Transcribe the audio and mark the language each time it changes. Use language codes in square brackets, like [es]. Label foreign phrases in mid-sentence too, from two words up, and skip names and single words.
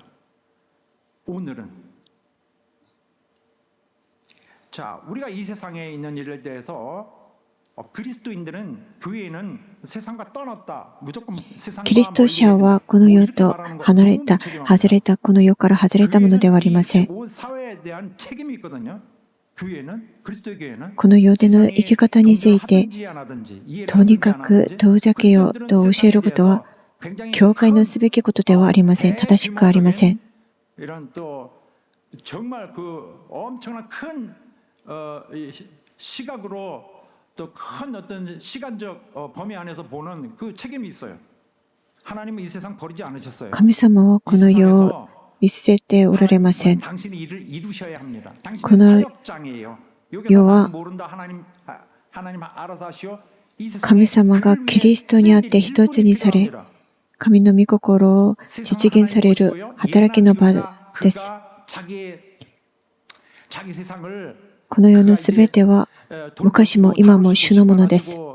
[ja] キリスト者はこの世と外れたこの世から外れたものではありません。この世での生き方について、とにかく遠ざけようと教えることは、教会のすべきことではありません。正しくありません。 [ko] 이런 또 정말 그 엄청난 큰 시각으로 또 큰 어떤 시간적 범위 안에서 보는 그 책임이 있어요. 하나님은 이 세상 버리지 않으셨어요. [ja] 神様はこの世を見捨てておられません。 [ko] 당신이 일을 이루셔야 합니다. 당신은 [ja] この [ko] 사역장이에요. [ja] 世は [ko] 여기서 모른다 하나님 알아서 하시오. [ja] 神様がキリストにあって一つにされ、神の御心を実現される働きの場です。この世のすべては昔も今も主のものです。